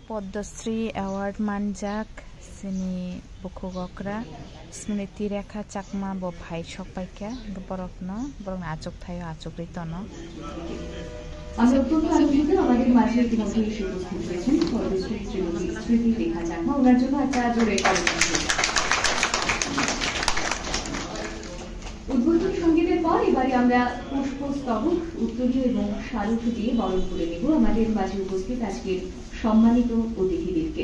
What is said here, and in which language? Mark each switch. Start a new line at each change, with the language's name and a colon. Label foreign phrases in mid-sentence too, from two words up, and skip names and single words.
Kok Borok: पद्मश्री एवार्ड मानजाक सिनी बुखुगक्रा स्मृति रेखा चाकमा ब भाई सकबाइका बरकनो बरक आचक थायो आचक रितनो
Bangla: আমি অত্যন্ত আনন্দিত আমাদের মাঝে ইতিমধ্যে এসে উপস্থিত হয়েছেন পদ্মশ্রী শ্রীমতী স্মৃতি রেখা চাকমা। ওনার জন্য একটা জোরে উদ্বোধনী সঙ্গীতের পর এবারে আমরা পুষ্পস্তবক উত্তরীয় এবং স্মারক দিয়ে বরণ করে নেব আমাদের মাঝে উপস্থিত আজকের সম্মানিত অতিথিদেরকে।